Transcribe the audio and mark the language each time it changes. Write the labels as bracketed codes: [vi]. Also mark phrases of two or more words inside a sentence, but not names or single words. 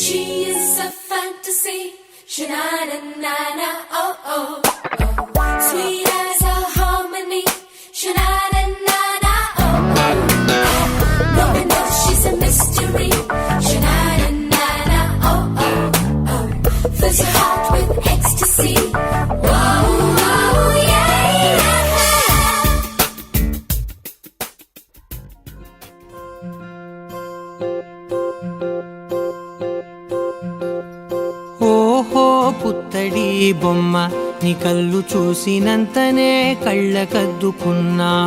[en] She is a fantasy. Sha-na-na-na-na, oh, oh, oh. Sweet as a harmony. Sha-na-na-na-na, oh, oh. No one knows she's a mystery. Sha-na-na-na-na, oh, oh, oh. Fills your heart with ecstasy. Whoa, whoa, yeah, yeah. [te] ఓహో పుత్తడి బొమ్మ నీ కళ్ళు చూసినంతనే కళ్ళకద్దుకున్నా.